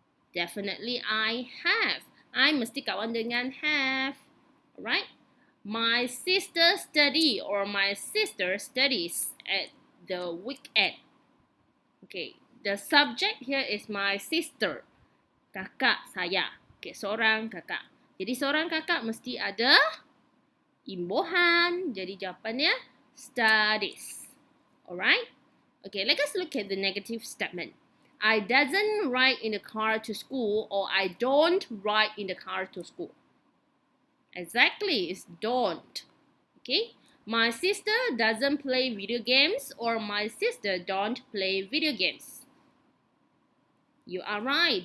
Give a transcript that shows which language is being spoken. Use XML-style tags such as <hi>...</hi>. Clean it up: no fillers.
<en>Definitely I have. I</en> <ms>mesti kawan dengan</ms> <en>have. Alright. My sister studies at the weekend. Okay. The subject here is my sister.</en> <ms>Kakak saya. Okay, seorang kakak. Jadi seorang kakak mesti ada imbuhan. Jadi jawapannya studies. Alright?</ms> <en>Okay, let us look at the negative statement. I doesn't ride in the car to school, or I don't ride in the car to school. Exactly, it's don't. Okay? My sister doesn't play video games, or my sister don't play video games. You are right.</en>